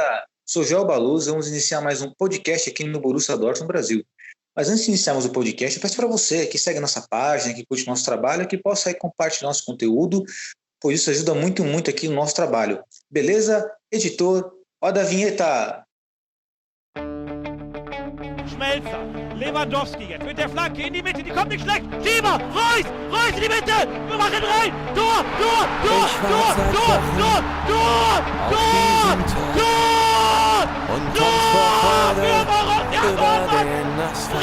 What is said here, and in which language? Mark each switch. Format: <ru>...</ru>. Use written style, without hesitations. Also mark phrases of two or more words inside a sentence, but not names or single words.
<pt>Sou Joel Baluz, vamos iniciar mais um podcast aqui no Borussia Dortmund Brasil. Mas antes de iniciarmos o podcast, eu peço para você que segue a nossa página, que curte nosso trabalho, que possa aí compartilhar nosso conteúdo, pois isso ajuda muito, muito aqui no nosso trabalho. Beleza? Editor, roda a vinheta!</pt> <de>Schmelzer, Lewandowski jetzt mit der Flanke in die Mitte, die kommt nicht schlecht. Schieber, Reus in die Mitte, wir machen rein. Tor! Und kommt vor Freude über den Asphalt.</de>